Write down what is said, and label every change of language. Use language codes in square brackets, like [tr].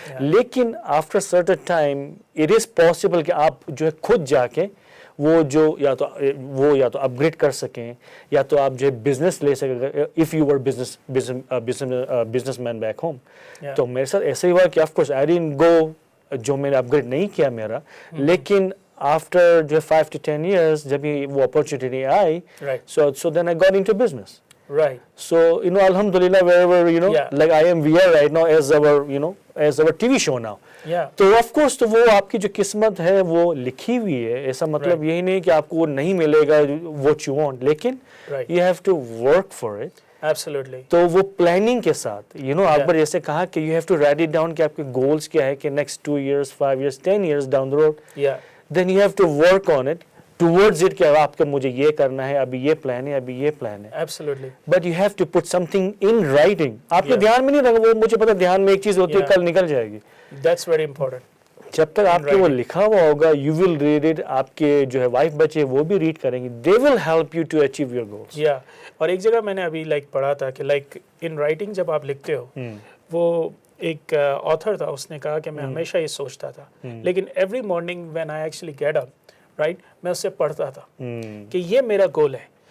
[ur] لیکن [en] after certain time it is possible [ur] کہ آپ جو ہے خود جا کے وہ یا تو اپ گریڈ کر سکیں, یا تو آپ جو ہے بزنس لے سکیں [en] If you were business man back home. [ur] تو میرے ساتھ ایسا ہی ہوا کہ of course [en] I didn't go, [ur] جو میں نے اپ گریڈ نہیں کیا میرا, لیکن آفٹر جو ہے 5 to 10 years جب وہ opportunity I, [en] So then I got into business. Right. So, alhamdulillah, wherever, like we are right now as our TV show now. Yeah. [ur] تو آف کورس تو وہ آپ کی جو قسمت ہے وہ لکھی ہوئی ہے. ایسا مطلب یہی نہیں کہ آپ کو وہ نہیں ملے گا [en] what you want, [ur] لیکن [en] you have to work for it. Absolutely. [ur] تو وہ پلاننگ کے ساتھ اکبر جیسے کہا کہ [en] you have to write it down [ur] کہ آپ کے گولز کیا ہے کہ [en] next 2 years, 5 years, 10 years down the road. Yeah. Then you have to work on it towards it [ur] کہ آپ کا مجھے یہ کرنا ہے, ابھی یہ پلان ہے, ابھی یہ پلان ہے. [en] Absolutely. But you have to put something in writing. [ur] آپ کے دھیان میں نہیں رہے گا, وہ مجھے پتا دھیان میں ایک چیز ہوتی ہے کل نکل جائے گی. [en] That's very important. [ur] جب تک آپ کے وہ لکھا ہوا ہوگا [en] you will read it, [ur] آپ کے جو ہے وائف بچے وہ بھی ریڈ کریں گے, [en] they will help you to achieve your goals. Yeah. [ur] اور ایک جگہ میں نے ابھی پڑھا تھا کہ in writing جب آپ لکھتے ہو, وہ ایک author تھا, اس نے کہا کہ میں ہمیشہ یہ سوچتا تھا, لیکن [en] every morning when I actually get up, right, [ur] میں اس سے پڑھتا تھا کہ یہ میرا گول ہے.